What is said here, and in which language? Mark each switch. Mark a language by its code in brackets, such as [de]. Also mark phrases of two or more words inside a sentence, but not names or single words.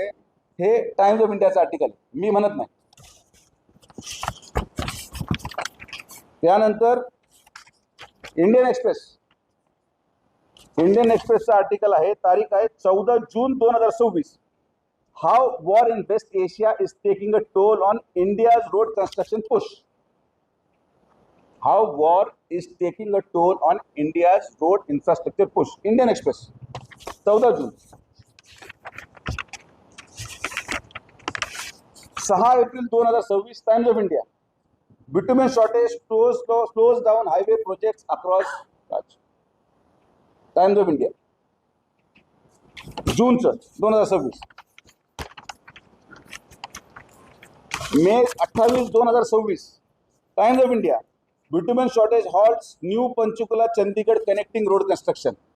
[mr] हे टाइम्स ऑफ इंडियाचं आर्टिकल, मी म्हणत नाही. त्यानंतर इंडियन एक्सप्रेस. इंडियन एक्सप्रेसचं आर्टिकल आहे, तारीख आहे 14 जून 2026. [en] How war in West Asia is taking a toll on India's road construction push. How war is taking a toll on India's road infrastructure push. [mr] इंडियन एक्सप्रेस 14 जून. 6 एप्रिल 2026 टाइम्स ऑफ इंडिया. [en] bitumen shortage slows down highway projects across टाइम्स ऑफ इंडिया जूनचं 2026. [mr] मे 28, 2026 टाइम्स ऑफ इंडिया. [en] Bitumen shortage halts new Panchkula Chandigarh connecting road construction.